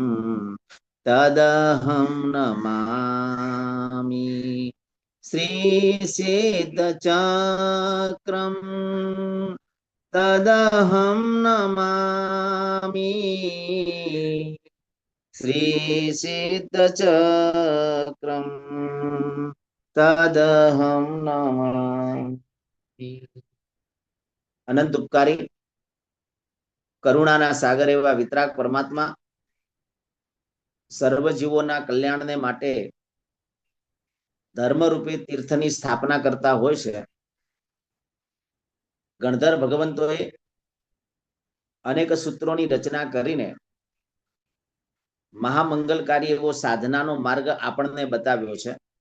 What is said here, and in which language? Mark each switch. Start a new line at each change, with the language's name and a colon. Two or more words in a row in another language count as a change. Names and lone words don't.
Sanskrit: तदहं नमामि श्रीसिद्धचक्रम् तदहं नमामि श्रीसिद्धचक्रम् तदहं नमामि।
Gujarati: અનંત ઉપકારી કરુણાના સાગર એવા વિતરાગ પરમાત્મા સર્વ જીવોના કલ્યાણને માટે ધર્મરૂપી તીર્થની સ્થાપના કરતા હોય છે। ગણધર ભગવંતોએ અનેક સૂત્રોની રચના કરીને મહામંગલકારી એવો સાધનાનો માર્ગ આપણને બતાવ્યો છે।